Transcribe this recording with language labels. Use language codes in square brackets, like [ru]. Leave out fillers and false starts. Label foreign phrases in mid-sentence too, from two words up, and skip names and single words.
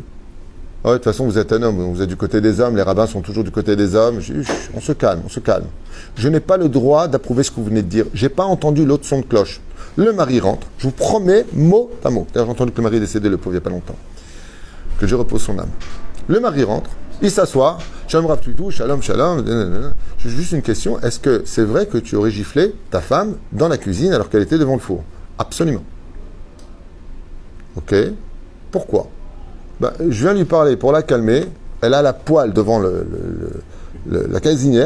[fr] Ah ouais, de toute façon, vous êtes un homme, vous êtes du côté des hommes, les rabbins sont toujours du côté des hommes. Je dis, on se calme, on se calme. Je n'ai pas le droit d'approuver ce que vous venez de dire. J'ai pas entendu l'autre son de cloche. Le mari rentre, je vous promets, mot à mot. D'ailleurs, j'ai entendu que le mari est décédé, le pauvre, il n'y a pas longtemps. Que je repose son âme. Le mari rentre, il s'assoit, [he] שלום רב תותו, שלום, שלום. [fr] J'ai juste une question, est-ce que c'est vrai que tu aurais giflé ta femme dans la cuisine alors qu'elle était devant le four? Absolument. Ok. Pourquoi? Je viens lui parler pour la calmer. Elle a la poêle devant la cuisinière.